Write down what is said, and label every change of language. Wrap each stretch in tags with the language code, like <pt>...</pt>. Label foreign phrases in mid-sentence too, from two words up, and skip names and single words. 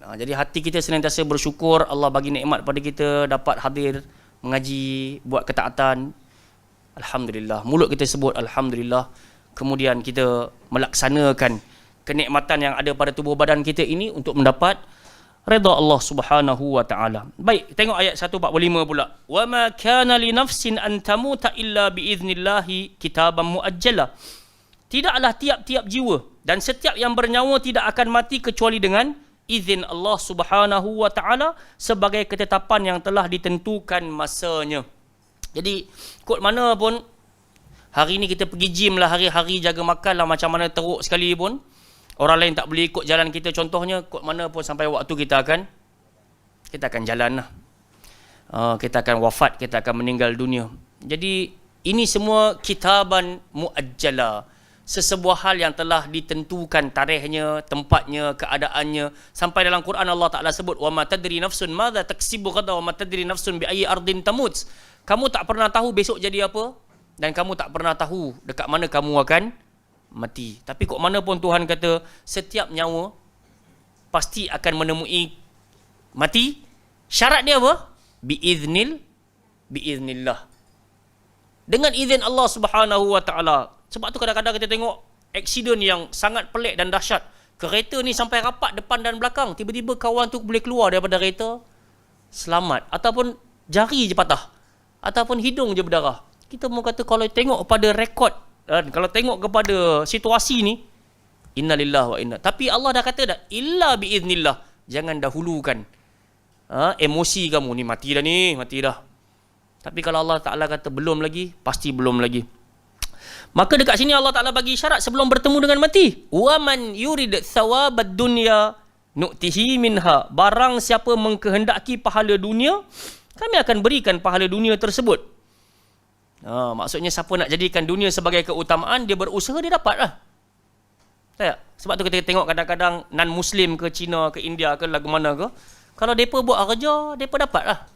<ms>Jadi hati kita senantiasa bersyukur, Allah bagi nikmat pada kita, dapat hadir, mengaji, buat ketaatan. Alhamdulillah. Mulut kita sebut Alhamdulillah. Kemudian kita melaksanakan kenikmatan yang ada pada tubuh badan kita ini untuk mendapat redha Allah</ms> <ar>سبحانه وتعالى.</ar> <ms>Baik, tengok ayat 145 pula.</ms> <ar>وما كان لنفس أن تموت إلا بإذن الله كتابا مؤجلا.</ar> <ms>Tidaklah tiap-tiap jiwa dan setiap yang bernyawa tidak akan mati kecuali dengan izin Allah</ms> <ar>سبحانه وتعالى</ar> <ms>sebagai ketetapan yang telah ditentukan masanya. Jadi kod mana pun hari ni kita pergi gym lah, hari-hari jaga makan lah, macam mana teruk sekali pun orang lain tak boleh ikut jalan kita, contohnya kod mana pun sampai waktu kita akan jalan lah. Kita akan wafat, kita akan meninggal dunia. Jadi ini semua</ms> <ar>كتابا مؤجلا,</ar> <ms>sesebuah hal yang telah ditentukan tarikhnya, tempatnya, keadaannya. Sampai dalam Quran Allah Ta'ala sebut</ms> <ar>وما تدري نفس ماذا تكسب غدا وما تدري نفس بأي أرض تموت.</ar> <ms>Kamu tak pernah tahu besok jadi apa, dan kamu tak pernah tahu dekat mana kamu akan mati. Tapi kok mana pun Tuhan kata setiap nyawa pasti akan menemui mati. Syarat dia apa?</ms> <ar>بإذن بإذن الله.</ar> <ms>Dengan izin Allah</ms> <ar>سبحانه وتعالى.</ar> <ms>Sebab tu kadang-kadang kita tengok aksiden yang sangat pelik dan dahsyat. Kereta ni sampai rapat depan dan belakang, tiba-tiba kawan tu boleh keluar daripada kereta selamat, ataupun jari je patah, ataupun hidung je berdarah. Kita mau kata kalau tengok pada rekod, kalau tengok kepada situasi ni,</ms> <ar>إنا لله وإنا.</ar> <ms>Tapi Allah dah kata dah,</ms> <ar>إلا بإذن الله.</ar> <ms>Jangan dahulukan emosi kamu ni, mati dah. Tapi kalau Allah Ta'ala kata belum lagi, pasti belum lagi. Maka dekat sini Allah Ta'ala bagi syarat sebelum bertemu dengan mati.</ms> <ar>ومن يرد ثواب الدنيا نؤته منها.</ar> <ms>Barang siapa mengkehendaki pahala dunia, kami akan berikan pahala dunia tersebut. Maksudnya siapa nak jadikan dunia sebagai keutamaan, dia berusaha, dia dapat lah. Tak? Sebab tu kita tengok kadang-kadang non-Muslim ke Cina ke India ke lagu mana ke, kalau mereka buat kerja, mereka dapat lah.</ms>